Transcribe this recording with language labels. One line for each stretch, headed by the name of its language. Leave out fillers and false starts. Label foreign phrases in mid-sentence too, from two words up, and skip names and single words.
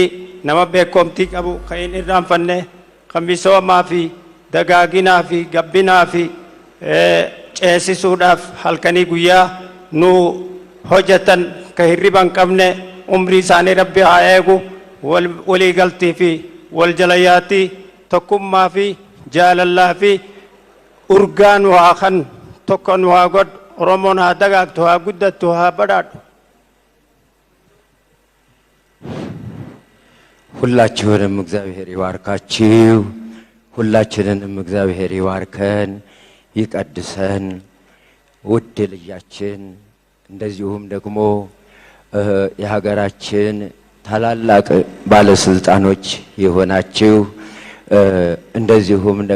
Oromo: nama beekomtii qabu kan hin irraanfanne kan misoomaa fi dagaaginaa fi gabbinaa fi ceesisuudhaaf halkanii guyyaa nu hojjetan ka hirriban qabne umrii isaanii rabbi haa eegu walii galtii fi wal jalayaatii tokkummaa fi jaalallaa fi urgaa nu haa kan tokko nu haa godhu oromoon haa dagaagtu haa guddattu haa badhaadhu.
Amharic: ሁላችሁንም እግዚአብሔር ይባርካችሁ። ሁላችንንም እግዚአብሔር ይባርከን ይቀድሰን። ውድ ልጃችን እንደዚሁም ደግሞ የሀገራችን ታላላቅ ባለስልጣኖች የሆናችሁ እንደዚሁም